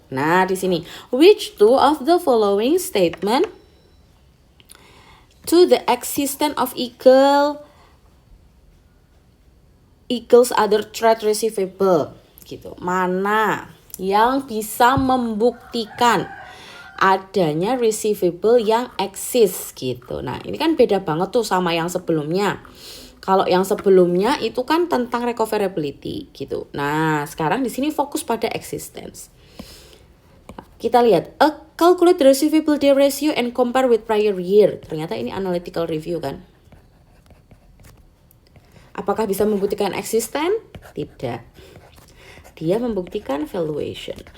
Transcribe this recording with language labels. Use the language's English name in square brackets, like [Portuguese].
[Indonesian] Nah, di sini [English] which two of the following statement to the existence of Eagle equals other trade receivable gitu. [Indonesian] Mana yang bisa membuktikan adanya receivable yang eksis gitu. Nah, ini kan beda banget tuh sama yang sebelumnya. Kalau yang sebelumnya itu kan tentang recoverability gitu. Nah, sekarang di sini fokus pada existence. Kita lihat, [English] calculate the receivable day ratio and compare with prior year. [Indonesian] Ternyata ini analytical review kan. Apakah bisa membuktikan existence? Tidak. Dia membuktikan valuation.